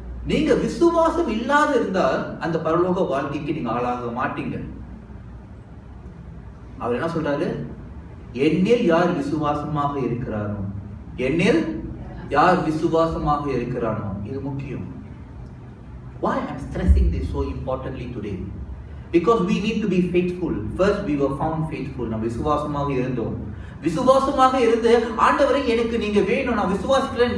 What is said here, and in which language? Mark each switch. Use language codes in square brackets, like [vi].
[ta] நீங்க விசுவாசம் இல்லாத இருந்தால் அந்த பரலோக வாழ்க்கைக்கு நீங்க ஆளாக மாட்டீங்க. அவர் என்ன சொல்றாரு? என்னில் யார் விசுவாசமாக இருக்கிறானோ, என்னில் யார் விசுவாசமாக இருக்கிறானோ. இது முக்கியம். [en] Why I'm stressing this so importantly today? Because we need to be faithful. First we were found faithful. [ta] நாம் விசுவாசமாக இருந்தோம். விசுவாசமாக இருந்து, ஆண்டவரே எனக்கு நீங்க வேணும், நான் விசுவாசிக்கிறேன்.